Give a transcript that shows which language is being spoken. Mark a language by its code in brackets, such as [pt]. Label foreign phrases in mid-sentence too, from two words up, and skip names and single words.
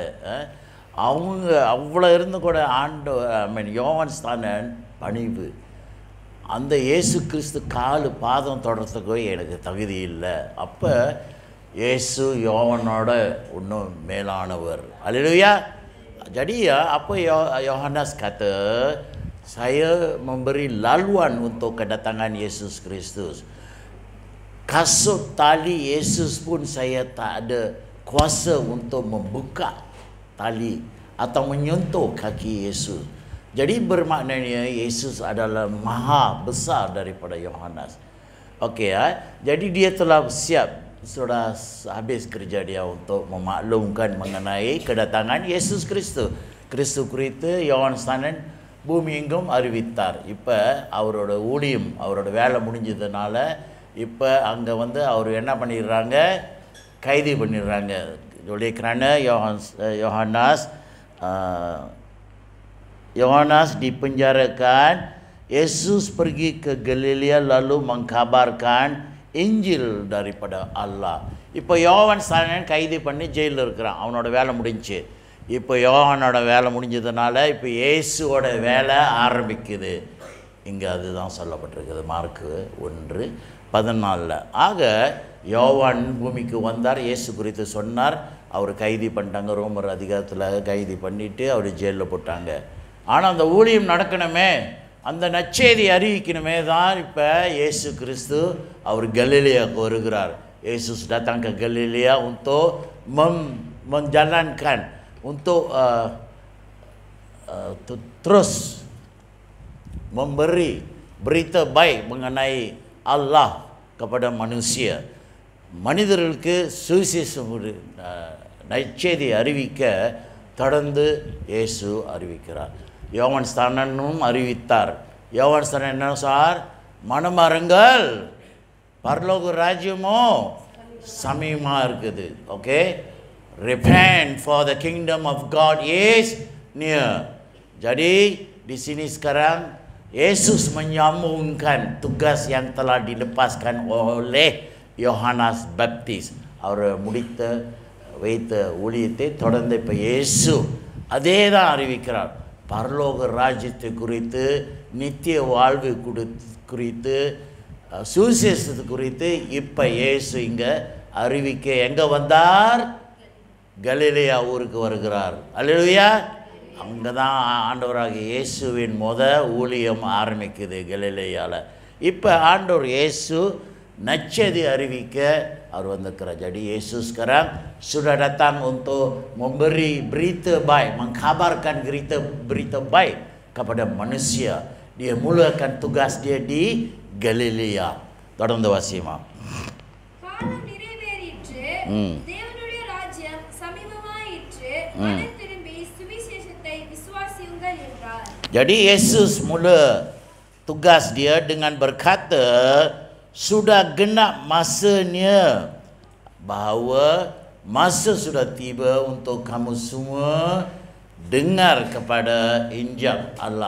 [ta] அவங்க அவ்வளோ இருந்து கூட யோவான் ஸ்நானன் பணிவு, அந்த இயேசு கிறிஸ்து காலு பாதம் தொடர்றதுக்கோ எனக்கு தகுதி இல்லை. அப்போ இயேசு யோவானோட இன்னும் மேலானவர். அல்லேலூயா. [ms] Jadi apa Yohanes kata, saya memberi laluan untuk kedatangan Yesus Kristus. Kasut tali Yesus pun saya tak ada kuasa untuk membuka tali atau menyentuh kaki Yesus. Jadi bermaknanya Yesus adalah maha besar daripada Yohanes. Okey jadi dia telah siap, sudah habis kerja dia untuk memaklumkan mengenai kedatangan Yesus Kristus. [ta] Kristus குறித்து யோவான் ஸ்நானன் பூமி எங்கும் அறிவித்தார். இப்போ அவரோட ஊழியம், அவரோட வேலை முடிஞ்சதுனால இப்போ அங்கே வந்து அவர் என்ன பண்ணிடுறாங்க, கைது பண்ணிடுறாங்க. [ms] oleh kerana Yohanes dipenjarakan, Yesus pergi ke Galilea lalu mengkabarkan Injil daripada Allah. [ta] இப்போ யோவான் ஸ்நானன் கைது பண்ணி ஜெயிலில் இருக்கிறான், அவனோட வேலை முடிஞ்சு. இப்போ யோவானோட வேலை முடிஞ்சதுனால இப்போ இயேசுவோட வேலை ஆரம்பிக்குது. இங்கே அதுதான் சொல்லப்பட்டிருக்குது மார்க்கு 1:14. ஆக யோவான் பூமிக்கு வந்தார், இயேசு குறித்து சொன்னார். அவர் கைது பண்ணிட்டாங்க, ரோமர் அதிகாரத்தில் கைது பண்ணிவிட்டு அவர் ஜெயிலில் போட்டாங்க. ஆனால் அந்த ஊழியம் நடக்கணுமே, அந்த நற்செய்தி அறிவிக்கணுமே தான் இப்போ இயேசு கிறிஸ்து அவர் கலிலேயாவுக்கு வருகிறார். [ms] Yesus datang ke Galilea untuk menjalankan, untuk terus memberi berita baik mengenai Allah kepada manusia. [ta] மனிதர்களுக்கு சுவிசேஷம் நற்செய்தி அறிவிக்க தொடர்ந்து இயேசு அறிவிக்கிறார். யோவான் ஸ்நானனும் அறிவித்தார். யோவான் ஸ்நானன் என்ன சொன்னார்? மனமாறுங்கள், பரலோக ராஜ்யமோ சமீபமாக இருக்குது. ஓகே, [en] repent for the kingdom of God is near. [ms] Jadi di sini sekarang Yesus menyambungkan tugas yang telah dilepaskan oleh Yohanes Baptis. [ta] அவர் முடித்த வைத்த ஊழியத்தை தொடர்ந்து இப்போ இயேசு அதே தான் அறிவிக்கிறார். பரலோக ராஜ்யத்தை குறித்து, நித்திய வாழ்வு குறித்து சுவிசேஷத்து குறித்து இப்போ இயேசு இங்கே அறிவிக்க எங்கே வந்தார்? கலிலேயா ஊருக்கு வருகிறார். அல்லேலூயா. அங்கே தான் ஆண்டவராகிய இயேசுவின் ஊழியம் ஆரம்பிக்குது கலிலேயாவில். இப்போ ஆண்டவர் இயேசு நற்செய்தி அறிவிக்க அவர் வந்திருக்கிறார். [ms] Jadi Yesus sekarang sudah datang untuk memberi berita baik, mengkabarkan berita baik kepada manusia. Dia mulakan tugas dia di Galilea. [ta] தொடர்ந்து வாசிமா. காலம் நிறைவேறிற்று, தேவனுடைய ராஜ்யம் சமீபமாயிற்று, மனம் திரும்பி சுவிசேஷத்தை விசுவாசியுங்கள் என்றார். [ms] Jadi Yesus mula tugas dia dengan berkata, sudah genap masanya, bahawa masa sudah tiba untuk kamu semua dengar kepada Injil Allah.